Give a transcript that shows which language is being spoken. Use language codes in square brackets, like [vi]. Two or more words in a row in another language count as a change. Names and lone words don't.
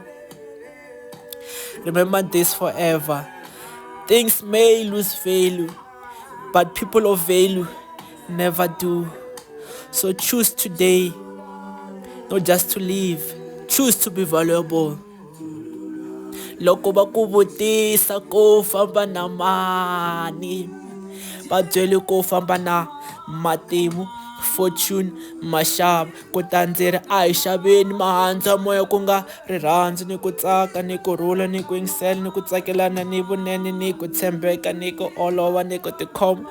[en] Remember this forever. Things may lose value, but people of value never do. So choose today, not just to live, choose to be valuable. [ts] Loko ba ku vutisa ko famba na mani, va byele ko famba na matimu, fortune, maxava. Kutani ndzi ri a hi xaveni mahandza moya ku nga rirhandzu ni ku tsaka ni kurhula ni ku yingisela ni ku tsakelana ni vunene ni ku tshembeka ni ku olova ni ku tikhoma.